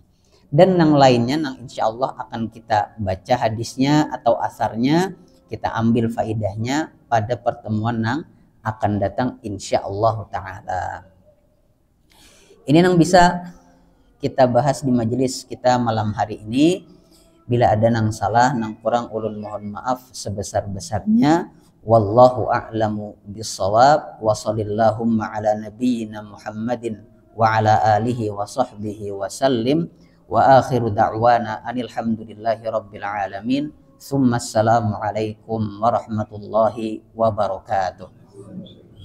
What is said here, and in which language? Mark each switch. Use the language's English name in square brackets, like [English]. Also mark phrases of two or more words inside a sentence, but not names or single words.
[Banjar] Dan nang lainnya, nang [Arabic] إن شاء الله [Banjar] akan kita baca hadisnya atau asarnya, kita ambil faidahnya pada pertemuan nang akan datang [Arabic] إن شاء الله تعالى. [Banjar] Ini nang bisa kita bahas di majelis kita malam hari ini. Bila ada nang salah, nang kurang, ulun mohon maaf sebesar-besarnya. [Arabic] والله أعلم بالصواب. وصلى الله على نبينا محمد وعلى آله وصحبه وسلم. وآخر دعوانا أن الحمد لله رب العالمين. ثم السلام عليكم ورحمة الله وبركاته.